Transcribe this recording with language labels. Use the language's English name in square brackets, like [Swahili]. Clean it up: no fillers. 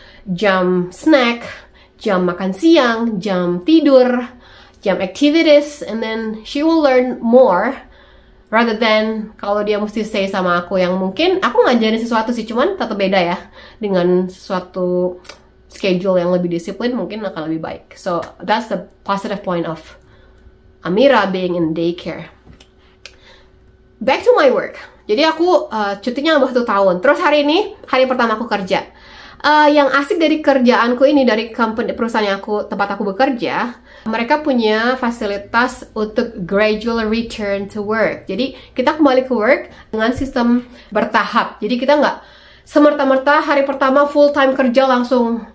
[Indonesian] Jam snack, jam makan siang, jam tidur, jam [English] activities, and then she will learn more rather than [Indonesian] kalau dia mesti stay sama aku yang mungkin aku ngajarin sesuatu sih, cuman tetap beda ya. Dengan suatu schedule yang lebih disiplin mungkin akan lebih baik. [English] So that's the positive point of Amira being in daycare. Back to my work. [Indonesian] Jadi aku cutinya 1 tahun. Terus hari ini hari pertama aku kerja. Yang asik dari kerjaanku ini, dari perusahaan tempat aku bekerja, mereka punya fasilitas untuk [English] gradual return to work. [Indonesian] Jadi kita kembali ke work dengan sistem bertahap. Jadi kita nggak semerta-merta hari pertama full time kerja langsung